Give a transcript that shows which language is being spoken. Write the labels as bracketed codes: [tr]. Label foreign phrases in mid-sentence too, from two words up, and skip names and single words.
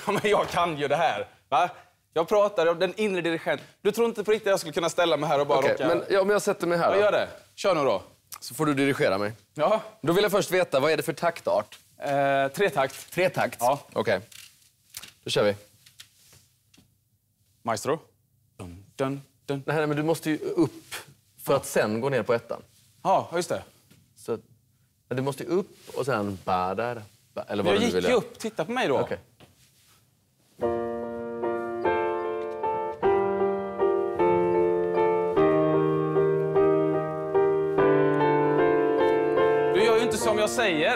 [sv] Ja, men jag kan ju det här. Va? Jag pratar om den inre dirigenten. Du tror inte på riktigt att jag skulle kunna ställa mig här och bara Okej, men jag sätter mig här. Ja, gör det. Kör nu då. Så får du dirigera mig. Ja. Då vill jag först veta, vad är det för taktart? Tretakt. Tretakt? Ja. Okej. Då kör vi. Maestro. Dun, dun, dun. Nej, men du måste ju upp för att sen gå ner på ettan. Ja, just det. Så men du måste ju upp och sen... Eller vad Jag du gick vill ju göra. upp. Titta på mig då. Okej. Du gör ju inte som jag säger.